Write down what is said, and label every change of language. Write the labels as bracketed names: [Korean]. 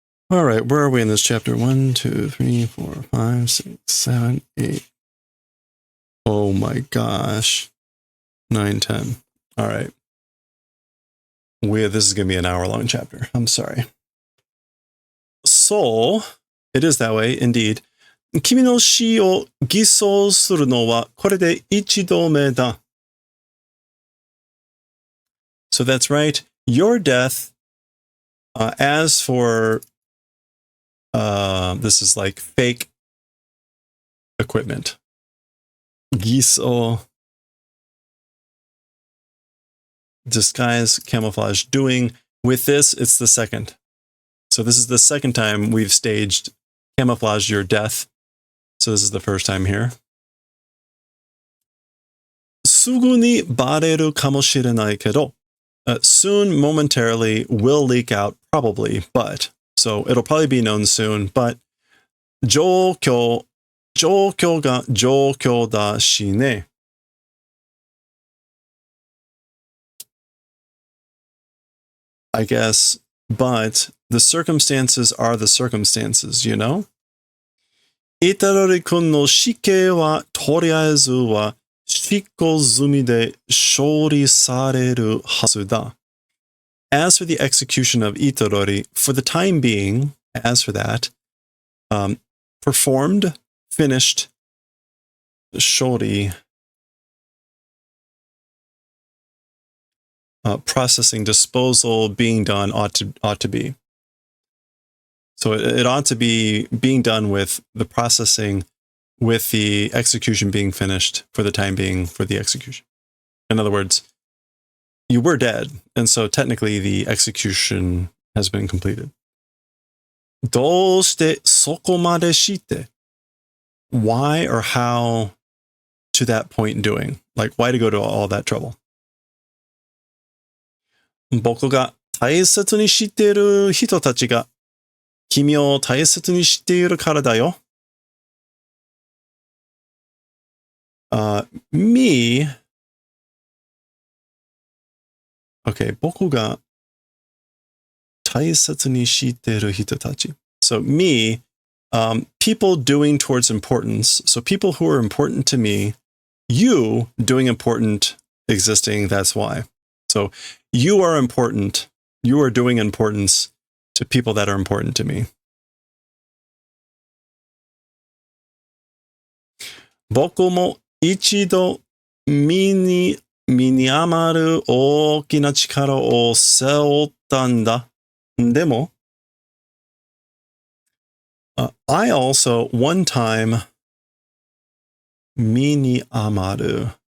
[English] All right, where are we in this chapter? 1, 2, 3, 4, 5, 6, 7, 8. Oh my gosh. 9, 10. All right. This is going to be an hour-long chapter. I'm sorry. So, it is that way, indeed. [Japanese] 君の死を偽装するのはこれで一度目だ. [English] So that's right. Your death, as for, this is like fake equipment. [Japanese] 偽装. [English] Disguise, camouflage, doing. With this, it's the second. So this is the second time we've staged camouflaged your death. So this is the first time here. [Japanese] すぐにバレるかもしれないけど, [English] soon, momentarily, will leak out, probably, but. So it'll probably be known soon, but [Japanese] 状況が状況だしね. [English] I guess, but the circumstances are the circumstances, you know? [Japanese] イタロリ君の死刑はとりあえずは執行済みで処理されるはずだ. [English] As for the execution of Itorori, for the time being, as for that, performed, finished, shori, processing, disposal, being done ought to be. So it ought to be being done with the processing, with the execution being finished for the time being for the execution. In other words, you were dead, and so technically the execution has been completed. [Japanese] どうしてそこまでして? [English] Why or how to that point doing? Like, why to go to all that trouble? [Japanese] 僕が大切にしている人たちが君を大切にしているからだよ. [English] Me. [Japanese] Okay, 僕が大切にしている人たち. [English] So me, people doing towards importance. So people who are important to me, you doing important, existing, that's why. So you are important. You are doing importance to people that are important to me. [Japanese] 僕も一度身に余る大きな力を背負ったんだ. [English] でも, I also one time [Japanese] 身に余る.